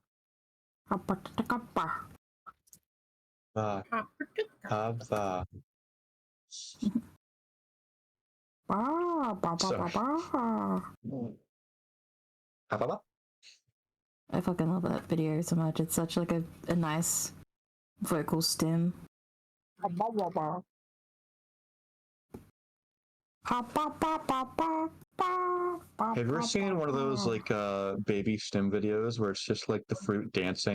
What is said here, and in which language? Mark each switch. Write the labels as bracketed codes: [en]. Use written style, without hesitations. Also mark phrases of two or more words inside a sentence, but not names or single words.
[en] Hapatakapa. Have Ba ba ba so ba ba. have I fucking love that video so much. It's such like a nice vocal stem. Ababa. Have you ever seen one of those like baby stem videos where it's just like the fruit dancing?